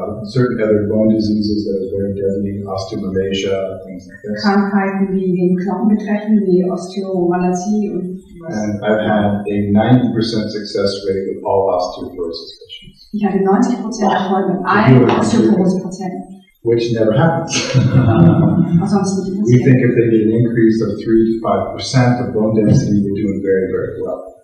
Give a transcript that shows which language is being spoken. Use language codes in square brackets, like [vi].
[en] certain other bone diseases that are very deadly, osteomalacia, things like this. [de] Krankheiten, die den Knochen betreffen, wie Osteomalacie und [en] And I've had a 90% success rate with all osteoporosis patients, [de] ich hatte 90% Erfolg mit allen Osteoporose-Patienten. [en] which never happens. [de] Was sonst nicht [en] We [de] passiert. [en] think if they get an increase of 3 to 5% of bone density, we're doing very, very well.